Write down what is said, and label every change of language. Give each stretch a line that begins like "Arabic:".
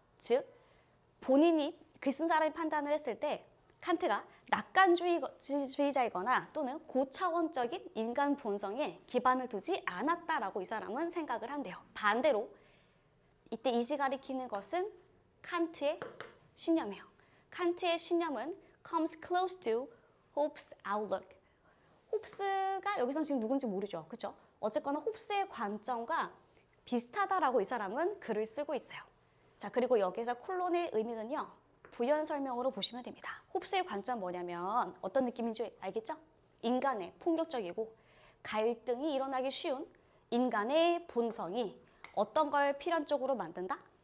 Korean: 즉, 본인이 글 쓴 사람이 판단을 했을 때 칸트가 낙관주의자이거나 또는 고차원적인 인간 본성에 기반을 두지 않았다라고 이 사람은 생각을 한대요. 반대로 이때 이시 가리키는 것은 칸트의 신념이에요. 칸트의 신념은
English: comes close to Hobbes' outlook.
Korean: 홉스가 여기서 지금 누군지 모르죠. 그렇죠? 어쨌거나 홉스의 관점과 비슷하다라고 이 사람은 글을 쓰고 있어요. 자, 그리고 여기서 콜론의 의미는요, 부연 설명으로 보시면 됩니다. 홉스의 관점 뭐냐면 어떤 느낌인지 알겠죠? 인간의 폭력적이고 갈등이 일어나기 쉬운 인간의 본성이 어떤 걸 필연적으로 만든다?